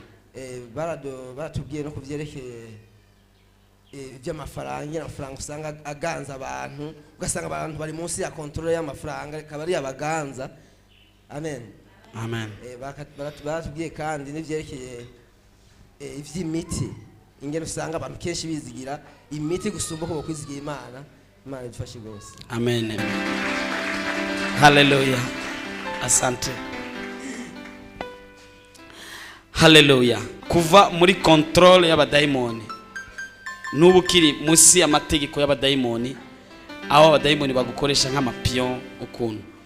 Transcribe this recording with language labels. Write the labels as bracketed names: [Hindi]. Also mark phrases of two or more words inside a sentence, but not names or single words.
[Rundi] Baratubwiye no kuvyerekeye by'amafaranga, amafaranga usanga aganza abantu, ugasanga abantu bari munsi ya control y'amafaranga akaba ari abaganza. Amen. Amen. Baratubwiye kandi n'ivyerekeye ivy'imiti, ingene usanga abantu kenshi bizigira imiti gusumba ko kwizigira Imana. Imana idufashe gose. Amen. Hallelujah. Asante. Hallelujah. Kuva muri control y'abadayimoni nubu kiri musi y'amategeko y'abadayimoni, aho abadayimoni bagukoresha nk'amapion ukuntu.